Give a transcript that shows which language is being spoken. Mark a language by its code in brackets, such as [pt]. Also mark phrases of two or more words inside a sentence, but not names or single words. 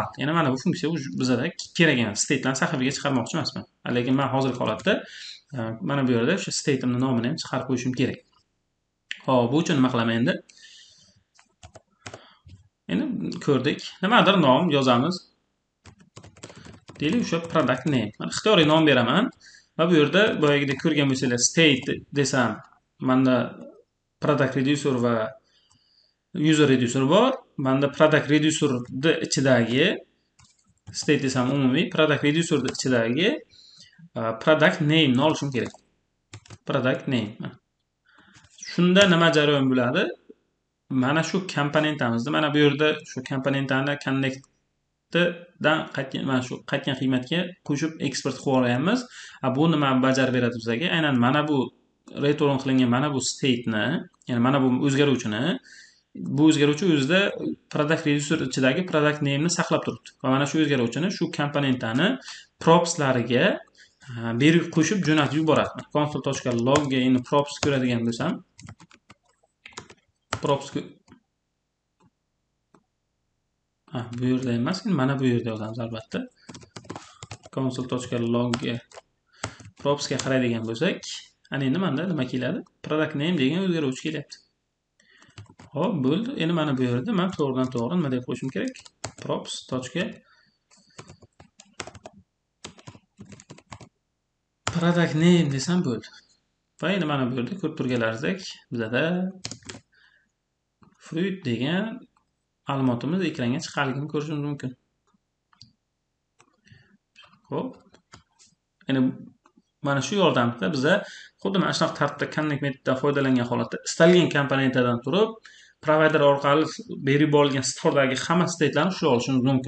[uz] Ya'ni mana bu funksiya bizada kerak emas. State'larni sahifaga chiqarmoqchi emasman. Lekin men hozirgi holatda mana bu yerda o'sha state'imning nomini ham chiqarib qo'yishim kerak. Xo'p, bu uchun nima qilaman endi? Endi ko'rdik. Nimadir nom yozamiz. Deylik, o'sha [en] product name. [uz] Men ixtiyoriy nom beraman va bu yerda boyagidek ko'rgan bo'lsanglar state desam, menda [en] product reducer [uz] va [en] user reducer [uz] bor. Menda [en] product reducerning [uz] ichidagi state desam umumiy, [en] product reducerning [uz] ichidagi [en] product name [uz] ni olishim kerak. [en] Product name. [uz] Shunda nima jarayon bo'ladi? Mana shu komponentimizda, mana bu yerda shu komponentlarni connectdan mana shu qaytgan qiymatga qo'shib eksport qilib olamiz. Bu nima bajarib beradi bizga? Aynan mana bu return qilingan mana bu state'ni, ya'ni mana bu o'zgaruvchini, bu o'zgaruvchi o'zida [en] product reducer [uz] ichidagi [en] product name [uz] ni saqlab turibdi. Va mana shu o'zgaruvchini shu komponentlarni propslariga berib qo'shib jo'natib yuboradi. console.logga endi props ko'radigan bo'lsam, props bu yerda emas, mana bu yerda yozamiz albatta. console.logga propsga qaraydigan bo'lsak, ana endi menda nima keladi? [en] Product name [uz] degan o'zgaruvchi kelyapti. Xo'p, bo'ldi. Endi mana bu yerda men to'g'ridan to'g'ri nima deb qo'yishim kerak? props. [en] Product name [uz] desam bo'ldi. Va endi mana bu yerda ko'rib turganlaringizdek, bizada fruit degan ma'lumotimiz ekranga chiqarligini ko'rishingiz mumkin. Xo'p. Endi mana shu yordamda biza xuddi mana shunaqa tartibda connect metodidan foydalangan holatda istalgan komponentlardan turib, provider orqali berib yuborilgan storedagi hamma state'larni ushlab olishimiz mumkin.